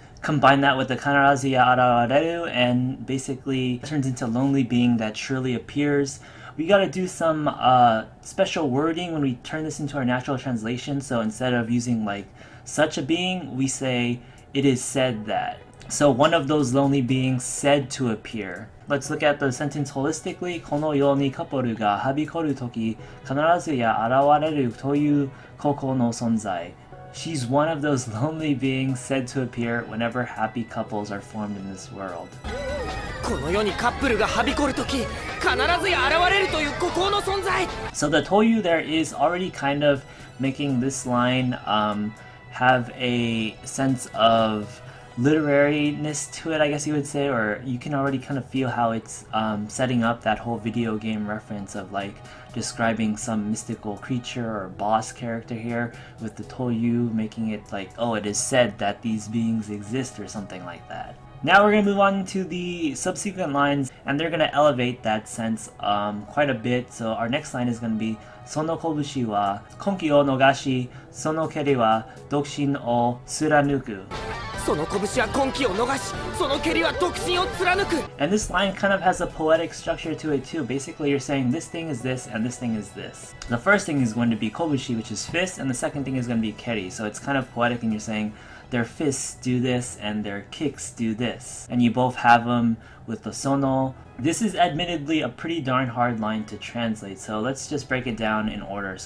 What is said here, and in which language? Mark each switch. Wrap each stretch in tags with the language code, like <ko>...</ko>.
<en>Combine that with the kanarazu ya arawareru and basically turns into lonely being that surely appears. We gotta do some special wording when we turn this into our natural translation. So instead of using like such a being, we say it is said that. So one of those lonely beings said to appear. Let's look at the sentence holistically.</en> <ja>この世にカップルがはびこるとき必ずや現れるという孤高の存在.</ja> <en>She's one of those lonely beings said to appear whenever happy couples are formed in this world.</en> <ja>この世にカップルがはびこるとき必ずや現れるという孤高の存在。</ja> <en>So the toyu there is already kind of making this line have a sense of literariness to it, I guess you would say, or you can already kind of feel how it's setting up that whole video game reference of like describing some mystical creature or boss character here with the toyu, making it like, oh, it is said that these beings exist or something like that. Now we're going to move on to the subsequent lines, and they're going to elevate that sense quite a bit. So our next line is going to be</en> <ja>その拳は婚期を逃しその蹴りは独身を貫く。その拳は婚期を逃しその蹴りは独身を貫く。</ja> <en>And this line kind of has a poetic structure to it too. Basically you're saying this thing is this and this thing is this. The first thing is going to be kobushi, which is fist, and the second thing is going to be keri. So it's kind of poetic, and you're saying their fists do this and their kicks do this. And you both have them with the sono. This is admittedly a pretty darn hard line to translate, so let's just break it down in order.</en>